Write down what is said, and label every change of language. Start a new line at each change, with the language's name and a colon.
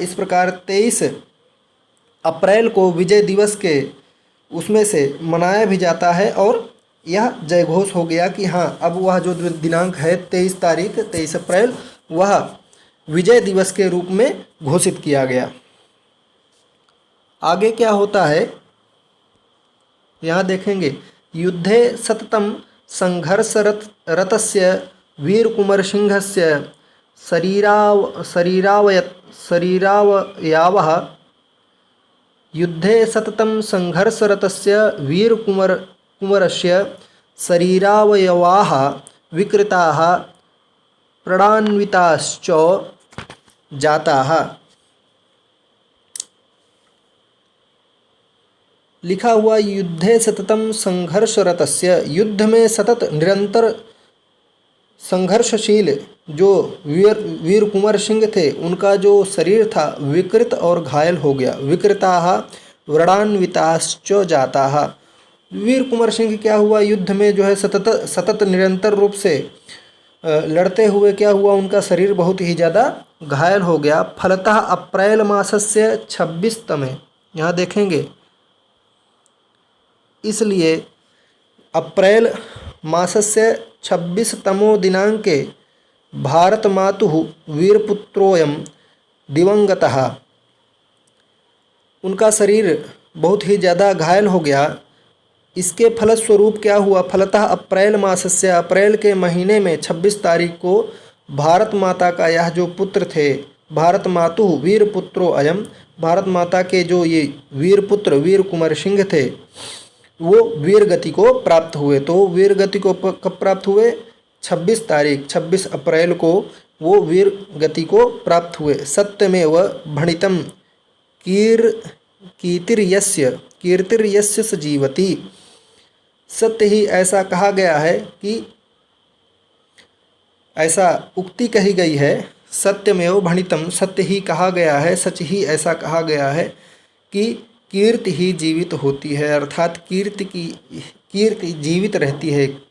Hindi: इस प्रकार 23 अप्रैल को विजय दिवस के उसमें से मनाया भी जाता है और यह जय घोष हो गया कि हाँ, अब वह जो दिनांक है 23 तारीख 23 अप्रैल वह विजय दिवस के रूप में घोषित किया गया। आगे क्या होता है यहाँ देखेंगे।
Sanskrit: युद्धे सततं संघर्षरतस्य वीर कुंवर सिंहस्य शरीरावयवः युद्धे सततं संघर्षरतस्य वीर कुंवरस्य शरीरावयवाः विकृताः प्रणान्विताश्च जाताः।
Hindi: लिखा हुआ
Sanskrit: युद्धे सततं संघर्षरतस्य,
Hindi: युद्ध में सतत निरंतर संघर्षशील जो वीर कुंवर सिंह थे उनका जो शरीर था विकृत और घायल हो गया।
Sanskrit: विकृताः व्रणान्विताश्च जाताः।
Hindi: वीर कुंवर सिंह क्या हुआ? युद्ध में जो है सतत निरंतर रूप से लड़ते हुए क्या हुआ? उनका शरीर बहुत ही ज़्यादा घायल हो गया।
Sanskrit: फलतः अप्रैल मासस्य 26तमे,
Hindi: यहाँ देखेंगे, इसलिए
Sanskrit: अप्रैल मासस्य 26तमो दिनांके भारतमातुः वीरपुत्रोऽयं दिवंगतः।
Hindi: उनका शरीर बहुत ही ज़्यादा घायल हो गया। इसके फलस्वरूप क्या हुआ?
Sanskrit: फलतः अप्रैल मासस्य,
Hindi: अप्रैल के महीने में 26 तारीख को भारत माता का यह जो पुत्र थे,
Sanskrit: भारत मातुः वीरपुत्रो अयम,
Hindi: भारत माता के जो ये वीर पुत्र वीर कुंवर सिंह थे वो वीर गति को प्राप्त हुए। तो वीर गति को कब प्राप्त हुए? 26 तारीख 26 अप्रैल को वो वीर गति को प्राप्त हुए।
Sanskrit: सत्यमेव भणितं कीर्तिर्यस्य सजीवति।
Hindi: सत्य ही ऐसा कहा गया है कि ऐसा उक्ति कही गई है,
Sanskrit: सत्यमेव भणितं,
Hindi: सत्य ही कहा गया है, सच ही ऐसा कहा गया है कि कीर्ति ही जीवित होती है, अर्थात कीर्ति जीवित रहती है।